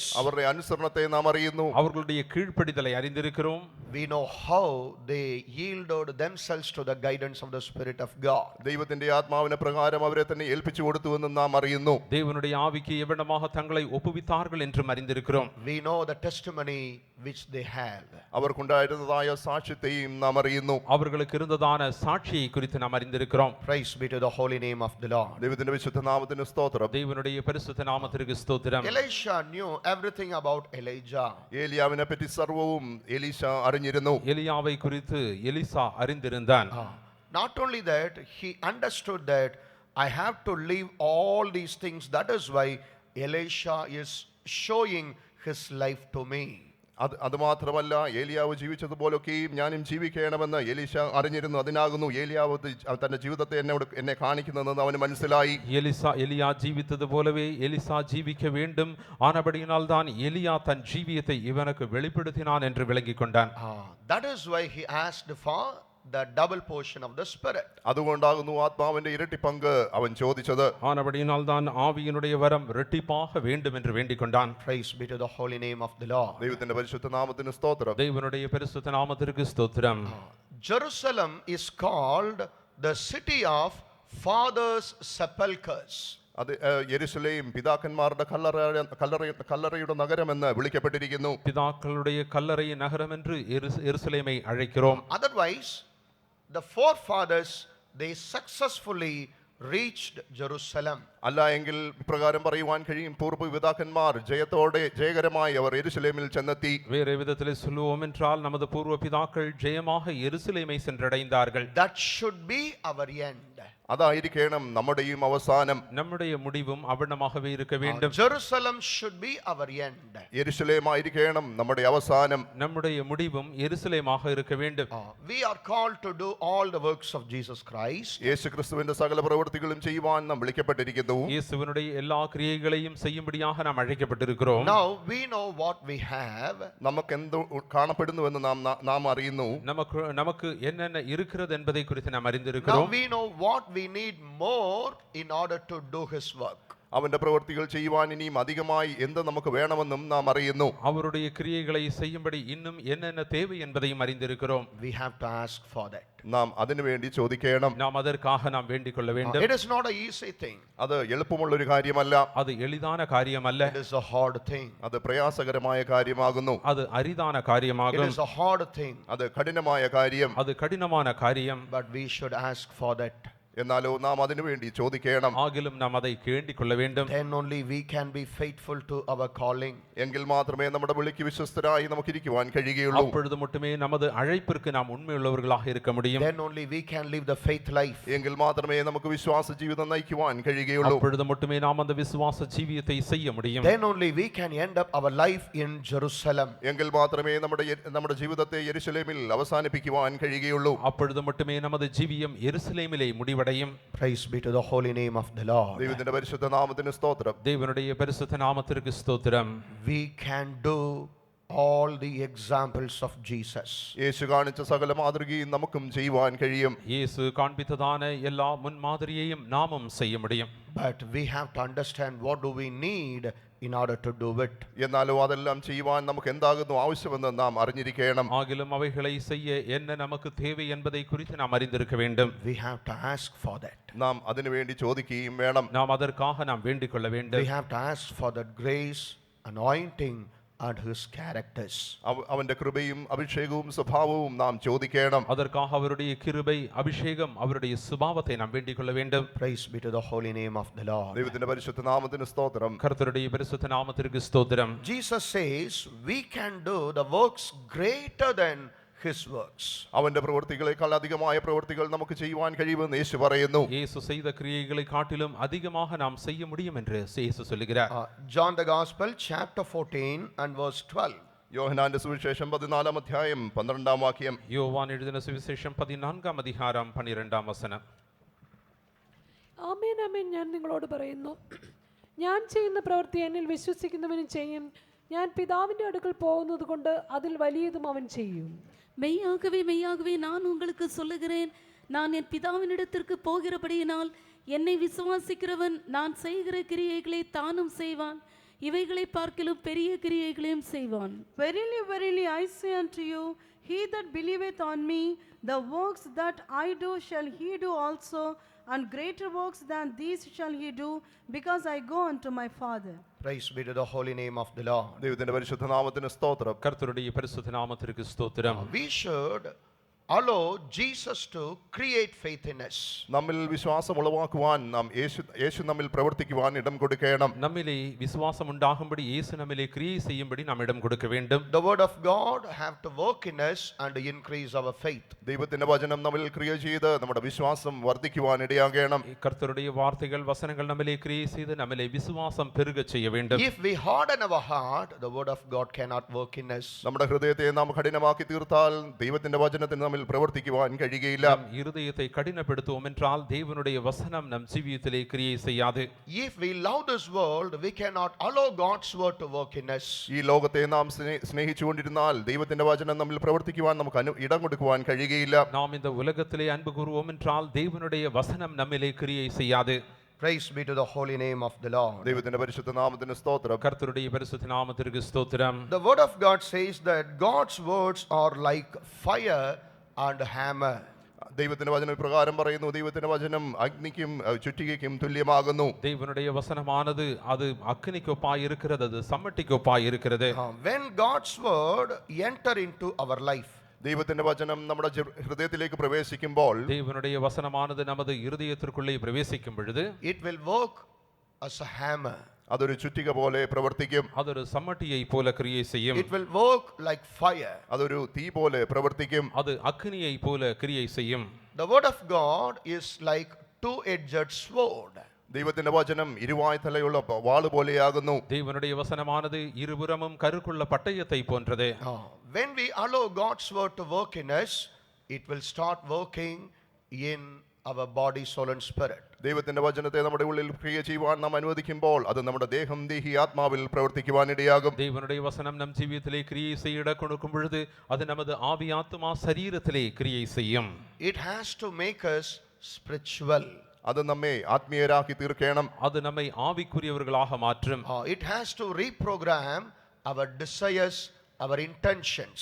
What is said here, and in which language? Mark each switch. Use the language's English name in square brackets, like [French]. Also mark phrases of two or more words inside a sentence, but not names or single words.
[Malayalam] അവരുടെ അനുസരണത്തെ നാം അറിയുന്നു. [Tamil] அவர்களுடைய கீழ்ப்படிதலை அறிந்திருக்கிறோம். [English] We know how they yielded themselves to the guidance of the Spirit of God. [Malayalam] ദൈവത്തിന്റെ ആത്മാവിനെ പ്രകാരം അവരെ തന്നെ ഏൽപ്പിച്ചു കൊടുത്തുവെന്നും നാം അറിയുന്നു. [Tamil] தேவனுடைய ஆவிக்கு எவ்வளமாக தங்களை ஒப்புவித்தார்கள் என்றும் அறிந்திருக்கிறோம். [English] We know the testimony which they have. [Malayalam] അവർക്കുണ്ടായിരുന്നതായ സാക്ഷ്യത്തെയും നാം അറിയുന്നു. [Tamil] அவர்களுக்கு இருந்ததான சாட்சியை குறித்து நாம் அறிந்திருக்கிறோம். [English] Praise be to the holy name of the Lord. [Malayalam] ദൈവത്തിന്റെ വിശുദ്ധ നാമത്തിന് സ്തോത്രം. [Tamil] தேவனுடைய பரிசுத்த நாமத்திற்கு ஸ்தோத்திரம். [English] Elisha knew everything about Elijah. [Malayalam] ഏലിയാവിനെ പറ്റി സർവവും എലീശ അറിഞ്ഞിരുന്നു. [Tamil] எலியாவை குறித்து எலிசா அறிந்திருந்தான். [English] Not only that, he understood that I have to leave all these things. That is why Elisha is showing his life to me. [Malayalam] അത് മാത്രമല്ല, ഏലിയാവ് ജീവിച്ചതുപോലൊക്കെയും ഞാനും ജീവിക്കണമെന്ന് എലീശ അറിഞ്ഞിരുന്നു. അതിനാകുന്നു ഏലിയാവ് തന്റെ ജീവിതത്തെ എന്നെ കാണിക്കുന്നതെന്ന് അവന് മനസ്സിലായി. [Tamil] எலியா ஜீவித்தது போலவே எலிசா ஜீவிக்க வேண்டும், ஆனபடியினால் தான் எலியா தன் ஜீவியத்தை இவனுக்கு வெளிப்படுத்தினான் என்று விளங்கிக் கொண்டான். [English] That is why he asked for the double portion of the Spirit. [Malayalam] അതുകൊണ്ടാകുന്നു ആത്മാവിന്റെ ഇരട്ടി പങ്ക് അവൻ ചോദിച്ചത്. [Tamil] ஆனபடியினால் தான் ஆவியினுடைய வரம் இரட்டிப்பாக வேண்டும் என்று வேண்டிக் கொண்டான். [English] Praise be to the holy name of the Lord. [Malayalam] ദൈവത്തിന്റെ പരിശുദ്ധ നാമത്തിന് സ്തോത്രം. [Tamil] தேவனுடைய பரிசுத்த நாமத்திற்கு ஸ்தோத்திரம். [English] Jerusalem is called the city of fathers' sepulchres. [Malayalam] അത് യെരുശലേം പിതാക്കന്മാരുടെ കല്ലറയുടെ നഗരമെന്ന് വിളിക്കപ്പെട്ടിരിക്കുന്നു. [Tamil] பிதாக்களுடைய கல்லறை நகரம் என்று எருசலேமை அழைக்கிறோம். [English] Otherwise, the forefathers, they successfully reached Jerusalem. [Malayalam] അല്ല എങ്കിൽ ഇപ്രകാരം പറയുവാൻ കഴിയും, പൂർവ്വപിതാക്കന്മാർ ജയകരമായി അവർ യെരുശലേമിൽ ചെന്നെത്തി. [Tamil] வேறு விதத்திலே சொல்லுவோம் என்றால் நமது பூர்வ பிதாக்கள் ஜெயமாக எருசலேமை சென்றடைந்தார்கள். [English] That should be our end. [Malayalam] അതായിരിക്കണം നമ്മുടെയും അവസാനം. [Tamil] நம்முடைய முடிவும் அவ்வண்ணமாகவே இருக்க வேண்டும். [English] Jerusalem should be our end. [Malayalam] യെരുശലേമായിരിക്കണം നമ്മുടെ അവസാനം. [Tamil] நம்முடைய முடிவும் எருசலேமாக இருக்க வேண்டும். [English] We are called to do all the works of Jesus Christ. [Malayalam] യേശുക്രിസ്തുവിന്റെ സകല പ്രവൃത്തികളും ചെയ്യുവാൻ നാം വിളിക്കപ്പെട്ടിരിക്കുന്നു. [Tamil] இயேசுவினுடைய எல்லா கிரியைகளையும் செய்யும்படியாக நாம் அழைக்கப்பட்டிருக்கிறோம். [English] Now we know what we have. [Malayalam] നമുക്ക് എന്ത് കാണപ്പെടുന്നുവെന്ന് നാം അറിയുന്നു. [Tamil] நமக்கு என்னென்ன இருக்கிறது என்பதை குறித்து நாம் Now அறிந்திருக்கிறோம். [English] we know what we need more in order to do his work. [Malayalam] അവന്റെ പ്രവൃത്തികൾ ചെയ്യുവാൻ ഇനിയും അധികമായി എന്ത് നമുക്ക് വേണമെന്നും നാം അറിയുന്നു. [Tamil] அவருடைய கிரியைகளை செய்யும்படி இன்னும் என்னென்ன தேவை என்பதையும் அறிந்திருக்கிறோம். [English] We have to ask for that. [Malayalam] നാം അതിനുവേണ്ടി ചോദിക്കണം. [Tamil] நாம் அதற்காக நாம் வேண்டிக் கொள்ள வேண்டும். [English] It is not an easy thing. [Malayalam] അത് എളുപ്പമുള്ളൊരു കാര്യമല്ല. [Tamil] அது எளிதான காரியமல்ல. [English] It is a hard thing. [Malayalam] അത് പ്രയാസകരമായ കാര്യമാകുന്നു. [Tamil] அது அரிதான It காரியமாகும். [English] is a hard thing. [Malayalam] അത് കഠിനമായ കാര്യം. [Tamil] அது கடினமான காரியம். [English] But we should ask for that. [Malayalam] എന്നാലോ നാം അതിനുവേണ്ടി ചോദിക്കണം. [Tamil] ஆகிலும் நாம் அதை வேண்டிக் கொள்ள வேண்டும். [English] Then only we can be faithful to our calling. [Malayalam] എങ്കിൽ മാത്രമേ നമ്മുടെ വിളിക്ക് വിശ്വസ്തരായി നമുക്ക് ഇരിക്കുവാൻ കഴിയുകയുള്ളൂ. [Tamil] அப்பொழுது மட்டுமே நமது அழைப்பிற்கு நாம் உண்மையுள்ளவர்களாக இருக்க முடியும். [English] Then only we can live the faith life. [Malayalam] എങ്കിൽ മാത്രമേ നമുക്ക് വിശ്വാസ ജീവിതം നയിക്കുവാൻ കഴിയുകയുള്ളൂ. [Tamil] அப்பொழுது மட்டுமே நாம் அந்த விசுவாச ஜீவியத்தை செய்ய முடியும். [English] Then only we can end up our life in Jerusalem. [Malayalam] എങ്കിൽ മാത്രമേ നമ്മുടെ ജീവിതത്തെ യെരുശലേമിൽ അവസാനിപ്പിക്കുവാൻ കഴിയുകയുള്ളൂ. [Tamil] அப்பொழுது மட்டுமே நமது ஜீவியம் எருசலேமிலே முடிவடையும். [English] Praise be to the holy name of the Lord. [Malayalam] ദൈവത്തിന്റെ പരിശുദ്ധ നാമത്തിന് സ്തോത്രം. [Tamil] தேவனுடைய பரிசுத்த நாமத்திற்கு ஸ்தோத்திரம். [English] We can do all the examples of Jesus. [Malayalam] യേശു കാണിച്ച സകല മാതൃകയും നമുക്കും ചെയ്യുവാൻ കഴിയും. [Tamil] இயேசு காண்பித்ததான எல்லா முன்மாதிரியையும் நாமும் செய்ய முடியும். [English] But we have to understand what do we need in order to do it. [Malayalam] എന്നാലോ അതെല്ലാം ചെയ്യുവാൻ നമുക്ക് എന്താകുന്നു ആവശ്യമെന്ന് നാം അറിഞ്ഞിരിക്കണം. [Tamil] ஆகிலும் அவைகளை செய்ய என்ன நமக்கு தேவை என்பதை குறித்து நாம் அறிந்திருக்க வேண்டும். [English] We have to ask for that. [Malayalam] നാം അതിനുവേണ്ടി ചോദിക്കുകയും വേണം. [Tamil] நாம் அதற்காக நாம் வேண்டிக் கொள்ள வேண்டும். [English] We have to ask for the grace, anointing and his characters. [Malayalam] അവന്റെ കൃപയും അഭിഷേകവും സ്വഭാവവും നാം ചോദിക്കണം. [Tamil] அதற்காக அவருடைய கிருபை அபிஷேகம் அவருடைய சுபாவத்தை நாம் வேண்டிக் கொள்ள வேண்டும். [English] Praise be to the holy name of the Lord. [Malayalam] ദൈവത്തിന്റെ പരിശുദ്ധ നാമത്തിന് സ്തോത്രം. [Tamil] கர்த்தருடைய பரிசுத்த நாமத்திற்கு ஸ்தோத்திரம். [English] Jesus says we can do the works greater than his works. [Malayalam] അവന്റെ പ്രവൃത്തികളെക്കാൾ അധികമായ പ്രവൃത്തികൾ നമുക്ക് ചെയ്യുവാൻ കഴിയുമെന്ന് യേശു പറയുന്നു. [Tamil] இயேசு செய்த கிரியைகளை காட்டிலும் அதிகமாக நாம் செய்ய முடியும் என்று இயேசு சொல்கிறார். [English] John the Gospel chapter 14 and verse 12. [Malayalam] യോഹന്നാന്റെ സുവിശേഷം 14-ാം അധ്യായം 12-ാം വാക്യം. [Tamil] யோவான் எழுதின சுவிசேஷம் 14-ஆம் அதிகாரம் 12-ஆம் வசனம். [Malayalam] ആമേൻ ആമേൻ, ഞാൻ നിങ്ങളോട് പറയുന്നു, ഞാൻ ചെയ്യുന്ന പ്രവൃത്തി എന്നിൽ വിശ്വസിക്കുന്നവനും ചെയ്യും. ഞാൻ പിതാവിൻ്റെ അടുക്കൽ പോകുന്നത് കൊണ്ട് അതിൽ വലിയതും അവൻ ചെയ്യും. [Tamil] மெய்யாகவே மெய்யாகவே நான் உங்களுக்கு சொல்லுகிறேன், நான் என் பிதாவினிடத்திற்கு போகிறபடியினால் என்னை விசுவாசிக்கிறவன் நான் செய்கிற கிரியைகளை தானும் செய்வான், இவைகளை பார்க்கிலும் பெரிய கிரியைகளையும் செய்வான். [English] Verily, verily, I say unto you, he that believeth on me, the works that I do shall he do also, and greater works than these shall he do, because I go unto my Father. Praise be to the holy name of the Lord. [Malayalam] ദൈവത്തിന്റെ പരിശുദ്ധ നാമത്തിന് സ്തോത്രം. [Tamil] கர்த்தருடைய பரிசுத்த நாமத்திற்கு ஸ்தோத்திரம். [English] We should allow Jesus to create faith in us. [Malayalam] നമ്മിൽ വിശ്വാസം ഉളവാക്കുവാൻ നാം യേശു നമ്മിൽ പ്രവർത്തിക്കുവാൻ ഇടം കൊടുക്കണം. [Tamil] நம்மிலே விசுவாசம் உண்டாகும்படி இயேசு நம்மிலே கிரியை செய்யும்படி நாம் இடம் கொடுக்க வேண்டும். [English] The word of God have to work in us and increase our faith. [Malayalam] ദൈവത്തിന്റെ വചനം നമ്മിൽ ക്രിയ ചെയ്ത് നമ്മുടെ വിശ്വാസം വർദ്ധിക്കുവാൻ ഇടയാകണം. [Tamil] கர்த்தருடைய வார்த்தைகள் வசனங்கள் நம்மிலே கிரியை செய்து நம்மிலே விசுவாசம் பெருகச் செய்ய வேண்டும். [English] If we harden our heart, the word of God cannot work in us. [Malayalam] നമ്മുടെ ഹൃദയത്തെ നാം കഠിനമാക്കി തീർത്താൽ ദൈവത്തിന്റെ വചനത്തിന് നമ്മിൽ പ്രവർത്തിക്കുവാൻ കഴിയുകയില്ല. [Tamil] நம் இருதயத்தை கடினப்படுத்துவோம் என்றால் தேவனுடைய வசனம் நம் ஜீவியத்திலே கிரியை செய்யாது. [English] If we love this world, we cannot allow God's word to work in us. [Malayalam] ഈ ലോകത്തെ നാം സ്നേഹിച്ചുകൊണ്ടിരുന്നാൽ ദൈവത്തിന്റെ വചനം നമ്മിൽ പ്രവർത്തിക്കുവാൻ നമുക്ക് ഇടം കൊടുക്കുവാൻ കഴിയുകയില്ല. [Tamil] நாம் இந்த உலகத்திலே அன்பு கூறுவோம் என்றால் தேவனுடைய வசனம் நம்மிலே கிரியை செய்யாது. [English] Praise be to the holy name of the Lord. [Malayalam] ദൈവത്തിന്റെ പരിശുദ്ധ നാമത്തിന് സ്തോത്രം. [Tamil] கர்த்தருடைய பரிசுத்த நாமத்திற்கு ஸ்தோத்திரம். [English] The word of God says that God's words are like fire and hammer. [Malayalam] ദൈവത്തിന്റെ വചനം പ്രകാരം പറയുന്നു, ദൈവത്തിന്റെ വചനം അഗ്നിക്കും ചുറ്റികയ്ക്കും തുല്യമാകുന്നു. [Tamil] தேவனுடைய வசனமானது அது அக்கினிக்கொப்பாய் இருக்கிறது, அது சம்மட்டிக்கொப்பாய் இருக்கிறது. [English] When God's word enter into our life, [Malayalam] ദൈവത്തിന്റെ വചനം നമ്മുടെ ഹൃദയത്തിലേക്ക് പ്രവേശിക്കുമ്പോൾ [Tamil] தேவனுடைய வசனமானது நமது இருதயத்திற்குள்ளே பிரவேசிக்கும் பொழுது [English] it will work as a hammer. [Malayalam] അതൊരു ചുറ്റിക പോലെ പ്രവർത്തിക്കും. [Tamil] அது ஒரு சம்மட்டியை போல கிரியை செய்யும். [English] It will work like fire. [Malayalam] അതൊരു തീ പോലെ പ്രവർത്തിക്കും. [Tamil] அது அக்கினியை போல கிரியை செய்யும். [English] The word of God is like two-edged sword. [Malayalam] ദൈവത്തിന്റെ വചനം ഇരുവായ തലയുള്ള വാള് പോലെയാകുന്നു. [Tamil] தேவனுடைய வசனமானது இருபுறமும் கருக்குள்ள பட்டயத்தை போன்றது. [English] When we allow God's word to work in us, it will start working in our body, soul and spirit. [Malayalam] ദൈവത്തിന്റെ വചനത്തെ നമ്മുടെ ഉള്ളിൽ ക്രിയ ചെയ്യുവാൻ നാം അനുവദിക്കുമ്പോൾ അത് നമ്മുടെ ദേഹം, ദേഹി, ആത്മാവിൽ പ്രവർത്തിക്കുവാൻ ഇടയാകും. [Tamil] தேவனுடைய வசனம் நம் ஜீவியத்திலே கிரியை செய்ய இடம் கொடுக்கும் பொழுது அது நமது ஆவி, ஆத்மா, சரீரத்திலே கிரியை செய்யும். [English] It has to make us spiritual. [Malayalam] അത് നമ്മെ ആത്മീയരാക്കി തീർക്കണം. [Tamil] அது நம்மை ஆவிக்குரியவர்களாக மாற்றும். [English] It has to reprogram our desires, our intentions.